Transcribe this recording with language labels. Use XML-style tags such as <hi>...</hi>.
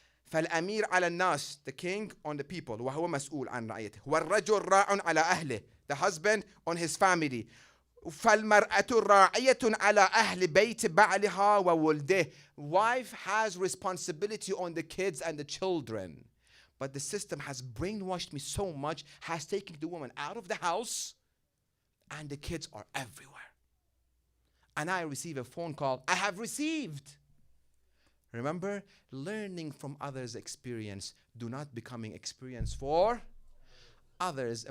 <ar>فالأمير على الناس,</ar> <en>the king on the people,</en> <ar>وهو مسؤول عن رعيته. والرجل راع على أهله,</ar> <en>the husband on his family.</en> <ar>فالمرأة راعية على أهل بيت بعلها وولده.</ar> <en>Wife has responsibility on the kids and the children. But the system has brainwashed me so much, has taken the woman out of the house, and the kids are everywhere. And I receive a phone call. I have received. Remember, learning from others' experience, do not becoming experience for others.</en>